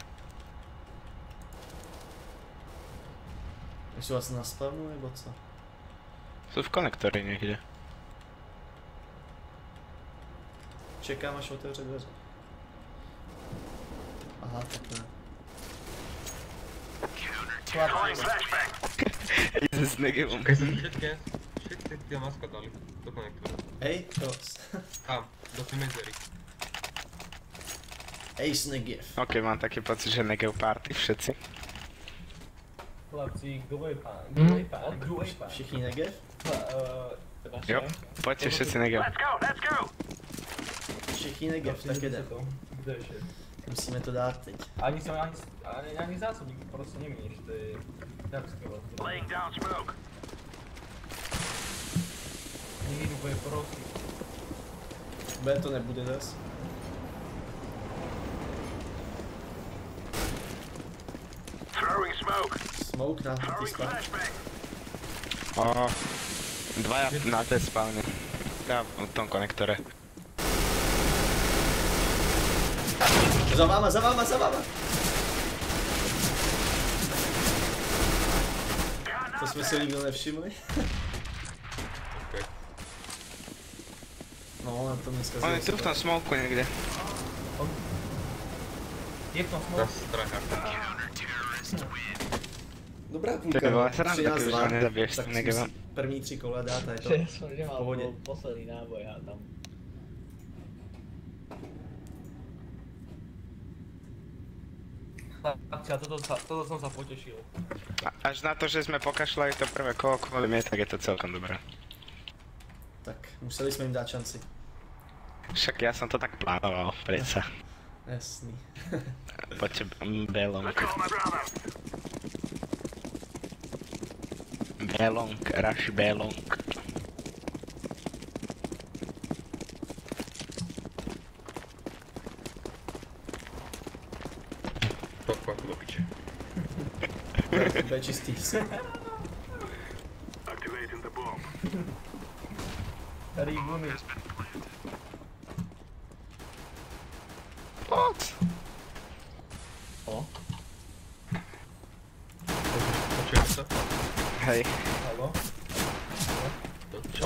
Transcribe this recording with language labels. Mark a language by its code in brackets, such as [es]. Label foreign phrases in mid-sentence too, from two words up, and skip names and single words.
[cs] Jsou asi na spawnu nebo co? [sk] Sú v konektori niekde. [cs] Čekám, až otevře dveře. Aha, tak ne. [en] Throwing flashbang. [sk] Ide s negevom. Keď sa všetky tie maska dali do konektoru. Hej, čo? Tam, do tej medzery. Ace Negev. Ok, mám taký pocit, že negev party všetci. [cs] Chlapci, kdo je pán? Hm? Kdo je pán? Kdo je pán? Všichni Negev? [sk] Jo, poďte všetci negev. [en] Let's go, let's go. [cs] Všichni Negev, tak jde. Kdo je šéf? Musíme to dát teď. Ani zásobník prostě nevíš, to je tak skvělé. [en] Laying down smoke. [cs] Nikdy bude prosím. B to nebude zas. [en] Throwing smoke. [cs] Smoke na ty [en] Throwing spam. flashbang. [sk] O, dvaja na té spawne. Ja v tom konektore. [cs] Za váma, za váma, za váma! [en] Got [cs] To jsme si nikdo nevšimli. Okay. No, na to dneska On je tu v tom smoku někde. Je v tom smoke? Dobrá To půlka, by byla sranda, 13-2, kdyby ho nezabiješ tak Negeva. si první 3 kola dát a je to [sk] Že som v nemal [cs] pohodě. [sk] posledný náboj a tam. Chlapci, a toto som sa potešil. Až na to, že sme pokašľali to prvé kolo kvôli mne, tak je to celkom dobré. [cs] Tak, museli jsme jim dát šanci. [sk] Však ja som to tak plánoval, predsa. [cs] Jasný. [sk] Poďte Belong. [en] Let's go, my brother. [sk] Belong, rush Belong. Pokoj, do piče. [cs] To je čistý. [en] Activating the bomb. [cs] Tady buny. [sk] Poď! O, Počujeme sa? Hej. Haló? Čo?